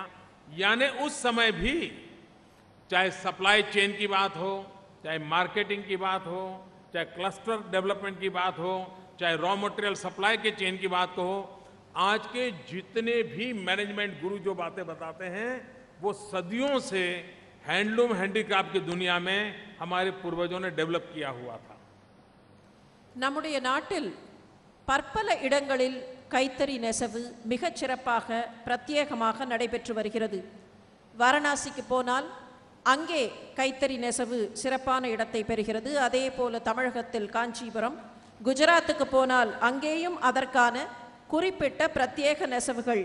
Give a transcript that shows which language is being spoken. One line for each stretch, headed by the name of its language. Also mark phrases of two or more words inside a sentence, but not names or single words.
Hindi: यानी उस समय भी चाहे
English: supply chain
Hindi: की बात हो, चाहे मार्केटिंग की बात हो, चाहे
English: cluster development
Hindi: की बात हो, चाहे
English: raw material supply
Hindi: के चेन की बात हो, आज के जितने भी
English: management guru
Hindi: जो बातें बताते हैं वो सदियों से
English: handloom handicraft
Hindi: की दुनिया में हमारे पूर्वजों ने डेवलप किया हुआ था.
Tamil: நம்முடைய நாட்டில் பற்பல இடங்களில் கைத்தறி நெசவு மிகச் சிறப்பாக பிரத்யேகமாக நடைபெற்று வருகிறது. வாரணாசிக்கு போனால் அங்கே கைத்தறி நெசவு சிறப்பான இடத்தை பெறுகிறது. அதே போல தமிழகத்தில் காஞ்சிபுரம், குஜராத்துக்கு போனால் அங்கேயும் அதற்கான குறிப்பிட்ட பிரத்யேக நெசவுகள்.